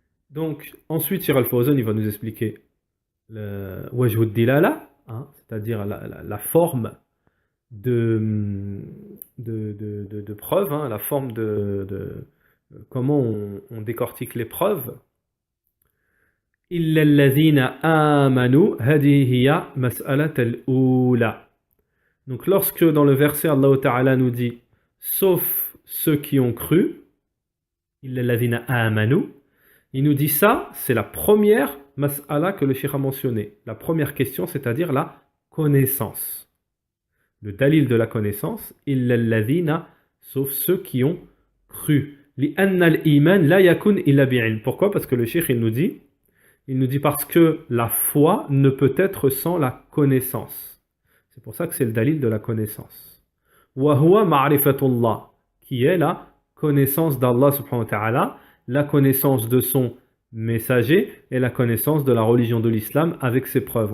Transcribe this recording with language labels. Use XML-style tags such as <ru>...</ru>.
<fr>Donc, ensuite, Sheikh Al-Fawzan, il va nous expliquer le wajhud dilala, hein, c'est-à-dire la forme de preuve, hein, la forme de comment on décortique les preuves.</fr> <ar>إلا الذين آمنوا هذه هي مسألة الأولى.</ar> <fr>Donc lorsque dans le verset Allah Ta'ala nous dit sauf ceux qui ont cru,</fr> <ar>إلا الذين آمنوا,</ar> <fr>il nous dit ça, c'est la première mas'ala que le cheikh a mentionné. La première question, c'est-à-dire la connaissance. Le dalil de la connaissance,</fr> <ar>إلا الذين,</ar> <fr>sauf ceux qui ont cru.</fr> <ar>لأن الإيمان لا يكون إلا بعلم.</ar> <fr>Pourquoi? Parce que le cheikh il nous dit parce que la foi ne peut être sans la connaissance. C'est pour ça que c'est le dalil de la connaissance.</fr> <ar>وَهُوَ مَعْرِفَةُ اللَّهِ,</ar> <fr>qui est la connaissance d'Allah subhanahu wa ta'ala, la connaissance de son messager et la connaissance de la religion de l'islam avec ses preuves.</fr>